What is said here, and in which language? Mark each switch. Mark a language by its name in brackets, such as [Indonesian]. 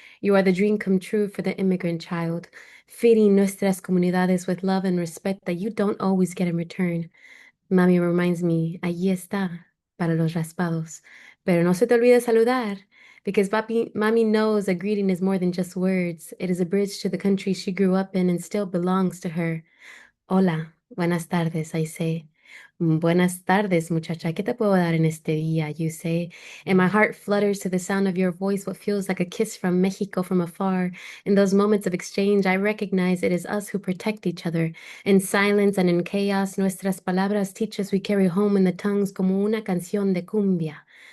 [English] You are the dream come true for the immigrant child, feeding [Spanish] nuestras comunidades [English] with love and respect that you don't always get in return. Mami reminds me, [Spanish] allí está. para los raspados. Pero no se te olvide saludar, [English] because Mami knows a greeting is more than just words. It is a bridge to the country she grew up in and still belongs to her. [Spanish] Hola, buenas tardes, [English] I say. [Spanish] Buenas tardes, muchacha. ¿Qué te puedo dar en este día? [English] You say. And my heart flutters to the sound of your voice, what feels like a kiss from Mexico from afar. In those moments of exchange, I recognize it is us who protect each other. In silence and in chaos, [Spanish] nuestras palabras [English] teach us we carry home in the tongues [Spanish] como una canción de cumbia.